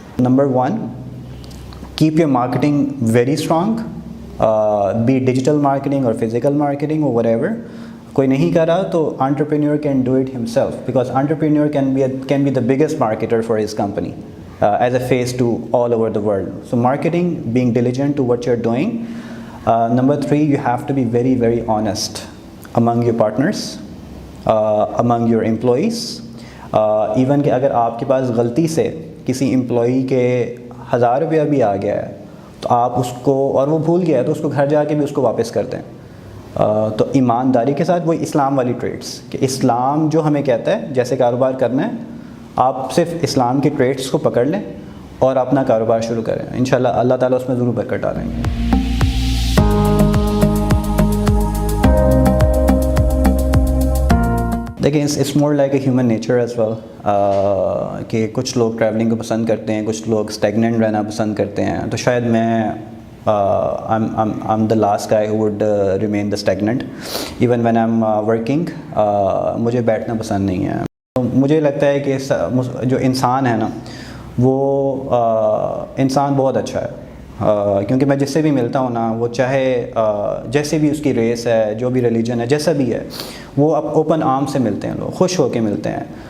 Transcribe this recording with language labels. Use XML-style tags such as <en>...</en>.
<en>نمبر 1, keep your marketing very strong, be digital marketing اور physical marketing اور whatever.</en> <ur>کوئی نہیں کر رہا تو</ur> <en>Entrepreneur can do it himself, because entrepreneur can be the biggest marketer for his company as a face to all over the world. So marketing, being diligent to what you're doing. Number 3, you have to be very, very honest among your partners, among your employees.</en> <ur>Even کہ اگر آپ کے پاس غلطی سے کسی employee کے 1000 روپیہ بھی آ گیا ہے تو آپ اس کو, اور وہ بھول گیا ہے تو اس کو گھر جا کے بھی اس کو واپس کر دیں. تو ایمانداری کے ساتھ, وہی اسلام والی ٹریٹس, کہ اسلام جو ہمیں کہتا ہے جیسے کاروبار کرنا ہے, آپ صرف اسلام کی ٹریٹس کو پکڑ لیں اور اپنا کاروبار شروع کریں. انشاءاللہ اللہ تعالیٰ اس میں ضرور برکت ڈالیں گے. دیکھیں,</ur> <en>it's more like a human nature as well,</en> <ur>کہ کچھ لوگ ٹریولنگ کو پسند کرتے ہیں, کچھ لوگ اسٹیگننٹ رہنا پسند کرتے ہیں. تو شاید میں</ur> <en>I'm the last guy who would remain the stagnant. Even when I'm working,</en> <ur>مجھے بیٹھنا پسند نہیں ہے. مجھے لگتا ہے کہ جو انسان ہے نا وہ انسان بہت اچھا ہے. کیونکہ میں جس سے بھی ملتا ہوں نا، وہ چاہے جیسے بھی اس کی ریس ہے، جو بھی ریلیجن ہے، جیسا بھی ہے، وہ اب اوپن آرم سے ملتے ہیں، لوگ خوش ہو کے ملتے ہیں.</ur>